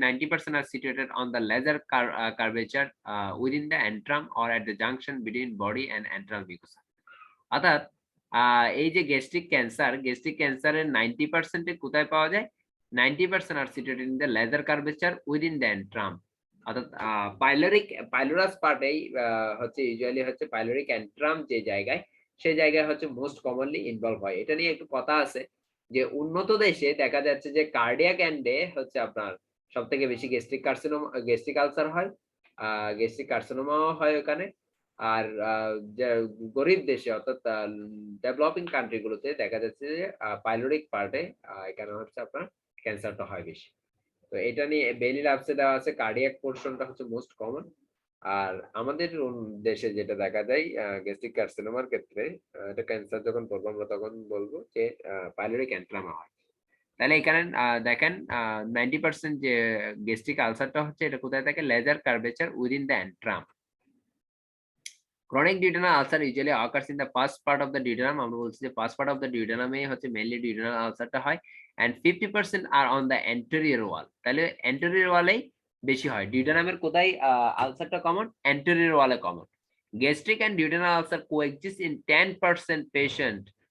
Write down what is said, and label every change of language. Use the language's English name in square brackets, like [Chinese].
[English] 90% are situated on the laser curvature within the antrum or at the junction between body and antral mucosa। [Bangla] অর্থাৎ এই যে gastric ক্যান্সারের 90% এ কোথায় পাওয়া যায়? [English] 90% are situated in the laser curvature within the antrum। [Bangla] অর্থাৎ পাইলোরাস পার্টেই হচ্ছে usually হচ্ছে পাইলোরিক অ্যান্ট্রাম যে জায়গায়, সেই জায়গায় হচ্ছে মোস্ট কমনলি ইনভলভ হয়। এটা নিয়ে একটু কথা আছে যে উন্নত দেশে দেখা যাচ্ছে যে কার্ডিয়াক এন্ডে হচ্ছে আপনার সবথেকে বেশি গ্যাস্ট্রিক আলসার হয়। গ্যাস্ট্রিক কার্সিনোমাও হয় ওখানে। আর যে গরিব দেশে অর্থাৎ ডেভেলপিং কান্ট্রি গুলোতে দেখা যাচ্ছে যে পাইলোরিক পার্টে এখানে হচ্ছে আপনার ক্যান্সারটা হয় বেশি। তো এটা নিয়ে বেলি ল্যাবসে দেওয়া আছে কার্ডিয়াক পোরশনটা হচ্ছে মোস্ট কমন। আর আমাদের দেশে যেটা দেখা যায় গ্যাস্ট্রিক কার্সিনোমার ক্ষেত্রে এটা ক্যান্সার যখন বলবো আমরা তখন বলবো যে পাইলোরিক অ্যান্ট্রামা হয়। তাহলে এখানে দেখেন 90% যে গ্যাস্ট্রিক আলসারটা হচ্ছে এটা কোথায় থাকে? [English] Lesser curvature within the antrum. Chronic duodenal ulcer usually occurs in the first part of the duodenum। [Bangla] আমরা বলছি যে first part of the duodenum এ হচ্ছে মেইনলি ডিউডেনাল আলসারটা হয়, [English] And 50% আর on the anterior wall। [Bangla] তাহলে anterior ওয়ালেই বেশি হয়। ডিউডেনামের কোথায় আলসারটা common? anterior ওয়ালে common. [English] Gastric and duodenal ulcer coexist in 10% patient.